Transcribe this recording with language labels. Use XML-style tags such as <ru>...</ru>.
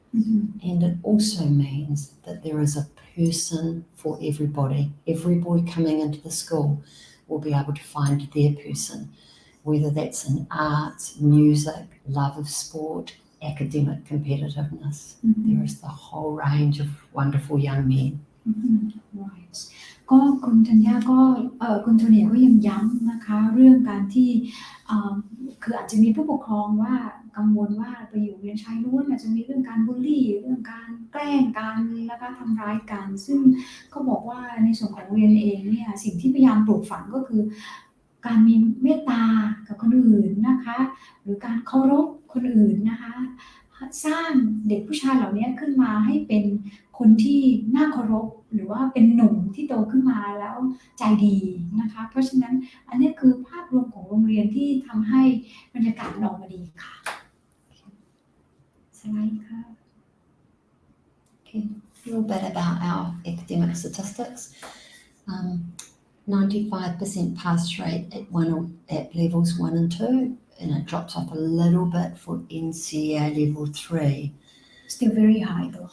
<en>And it also means that there is a person for everybody. Every boy coming into the school will be able to find their person, whether that's in arts, music, love of sport, academic competitiveness. There is the whole range of wonderful young men. Right.</en> <th>ก็คุณธัญญาก็คุณโทเนียก็ยังย้ำนะคะเรื่องการที่คืออาจจะมีผู้ปกครองว่ากังวลว่าไปอยู่โรงเรียนชายล้วนอาจจะมีเรื่องการบูลลี่เรื่องการแกล้งกันนะคะทำร้ายกันซึ่งก็บอกว่าในส่วนของโรงเรียนเองเนี่ยสิ่งที่พยายามปลูกฝังก็คือการมีเมตตากับคนอื่นนะคะหรือการเคารพคนอื่นนะคะ สร้างเด็กผู้ชายเหล่านี้ขึ้นมาให้เป็นคนที่น่าเคารพหรือว่าเป็นหนุ่มที่โตขึ้นมาแล้วใจดีนะคะเพราะฉะนั้นอันนี้คือภาพรวมของโรงเรียนที่ทำให้บรรยากาศออกมาดีค่ะสไลด์ค่ะ</th> <en>Okay, a little bit about our academic statistics. 95% pass rate at levels 1 and 2, and it drops off a little bit for NCEA level 3. Still very high though.</en>